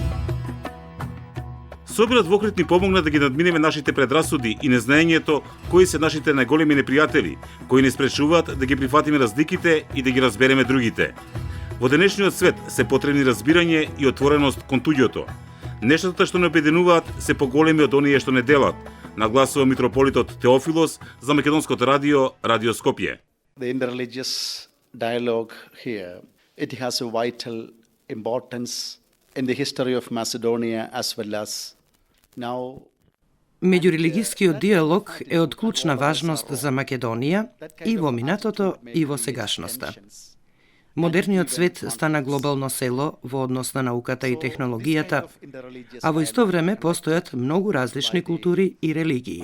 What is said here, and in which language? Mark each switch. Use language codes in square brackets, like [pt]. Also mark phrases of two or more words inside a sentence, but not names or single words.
[mk] Соборот во Охрид ни помогна да ги надминеме нашите предрасуди и незнаењето кои се нашите најголеми непријатели, кои не спречуваат да ги прифатиме разликите и да ги разбереме другите. Во денешниот свет се потребни разбирање и отвореност кон туѓото. Нештата што не обединуваат се поголеми од оние што не делат, нагласува митрополитот Теофилос за Македонското радио, Радио Скопје. [en] The interreligious dialogue here, it has a vital importance in the history of Macedonia as well as now. [mk] Меѓурелигискиот диалог е од клучна важност за Македонија и во минатото и во сегашноста. Модерниот свет стана глобално село во однос на науката и технологијата, а во исто време постојат многу различни култури и религии.